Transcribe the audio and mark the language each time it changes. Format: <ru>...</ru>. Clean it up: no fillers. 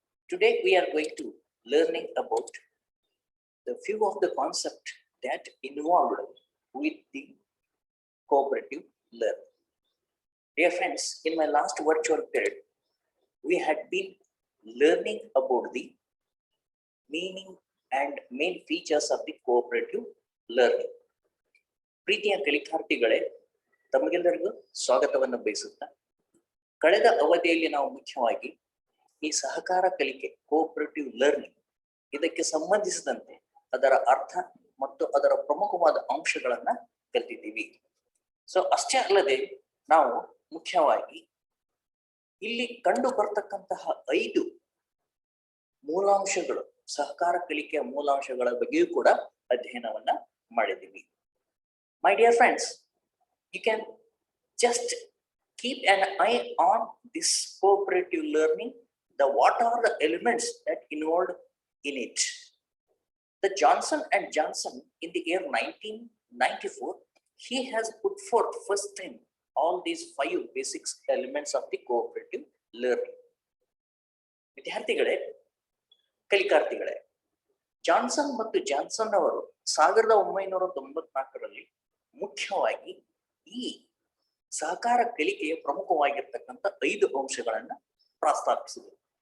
<en>Today we are going to learning about the few of the concept that involved with the cooperative learning. Dear friends, in my last virtual period, we had been learning about the meaning and main features of the cooperative learning.</en> <kn>ಪ್ರೀತಿಯ ಕಲಿಕಾರ್ಥಿಗಳೇ, ತಮಗೆಲ್ಲರಿಗೂ ಸ್ವಾಗತವನ್ನು ಬಯಸುತ್ತಾ ಕಳೆದ ಅವಧಿಯಲ್ಲಿ ನಾವು ಮುಖ್ಯವಾಗಿ ಈ ಸಹಕಾರ ಕಲಿಕೆ ಕೋಆಪರೇಟಿವ್ ಲರ್ನಿಂಗ್ ಇದಕ್ಕೆ ಸಂಬಂಧಿಸಿದಂತೆ ಅದರ ಅರ್ಥ ಮತ್ತು ಅದರ ಪ್ರಮುಖವಾದ ಅಂಶಗಳನ್ನ ಕಲಿತಿದ್ದೀವಿ. ಸೊ ಅಷ್ಟೇ ಅಲ್ಲದೆ ನಾವು ಮುಖ್ಯವಾಗಿ ಇಲ್ಲಿ ಕಂಡು ಬರ್ತಕ್ಕಂತಹ 5 ಮೂಲಾಂಶಗಳು ಸಹಕಾರ ಕಲಿಕೆಯ ಮೂಲಾಂಶಗಳ ಬಗ್ಗೆಯೂ ಕೂಡ ಅಧ್ಯಯನವನ್ನ ಮಾಡಿದ್ದೀವಿ.</kn> <en>My dear friends, you can just keep an eye on this cooperative learning. What are the elements that involved in it? The Johnson and Johnson in the year 1994, he has put forth first time all these 5 basic elements of the cooperative learning.</en> <kn>ವಿದ್ಯಾರ್ಥಿಗಳೇ, ಕಲಿಕಾರ್ಥಿಗಳೇ, Johnson ಮತ್ತು Johnson ಅವರು 1994ರಲ್ಲಿ ಮುಖ್ಯವಾಗಿ ಈ ಸಹಕಾರ ಕಲಿಕೆಯ ಪ್ರಮುಖವಾಗಿರ್ತಕ್ಕಂಥ 5 ಅಂಶಗಳನ್ನ ಪ್ರಸ್ತಾಪಿಸಿದರು.</kn>